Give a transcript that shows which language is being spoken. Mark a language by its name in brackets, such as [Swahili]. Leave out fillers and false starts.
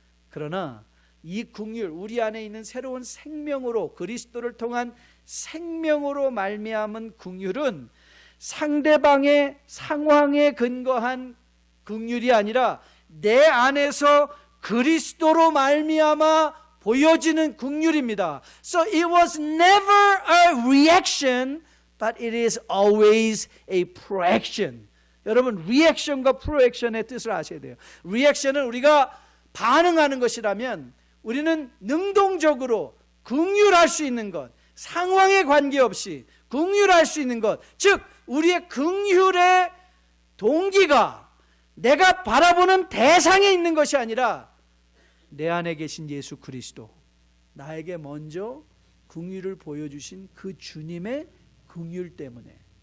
[Korean] 그러나 이 긍휼, 우리 안에 있는 새로운 생명으로, 그리스도를 통한 생명으로 말미암은 긍휼은 상대방의 상황에 근거한 긍휼이 아니라 내 안에서 그리스도로 말미암아 보여지는 긍휼입니다. [English] So it was never a reaction, but it is always a proaction. [Korean] 여러분, 리액션과 프로액션의 뜻을 아셔야 돼요. 리액션은 우리가 반응하는 것이라면 우리는 능동적으로 긍휼할 수 있는 것, 상황에 관계없이 긍휼할 수 있는 것, 즉 우리의 긍휼의 동기가 내가 바라보는 대상에 있는 것이 아니라 내 안에 계신 예수 그리스도, 나에게 먼저 긍휼을 보여주신 그 주님의 긍휼 때문에.